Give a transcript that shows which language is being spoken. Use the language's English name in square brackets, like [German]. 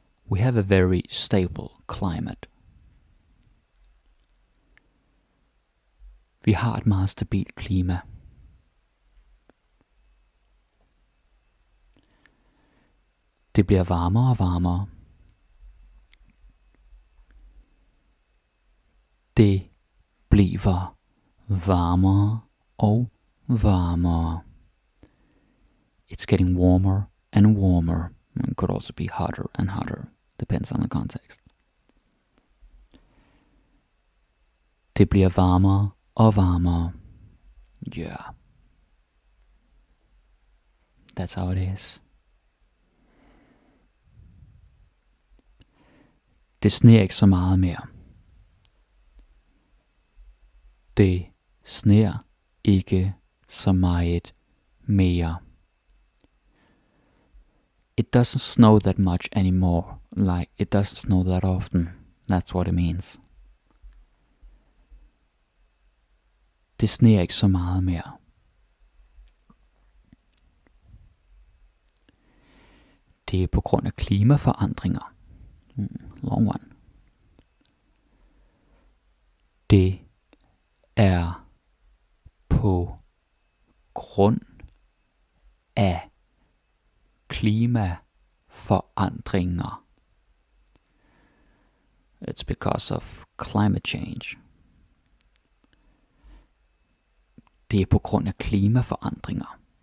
[English] We have a very stable climate. [Danish] Vi har et meget stabilt klima. Det bliver varmere og varmere. Det bliver varmere og varmere. [English] It's getting warmer and warmer. It could also be hotter and hotter. Depends on the context. [Danish] Det bliver varmere og varmere. Yeah. [English] That's how it is. [Danish] Det sner ikke så meget mere. Det sner ikke så meget mere. [English] It doesn't snow that much anymore. Like, it doesn't snow that often. That's what it means. [Danish] Det sner ikke så meget mere. Det er på grund af klimaforandringer. [English] Long one. [Danish] Det er på grund af klimaforandringer. [English] It's because of climate change. [Danish] Det er på grund af klimaforandringer.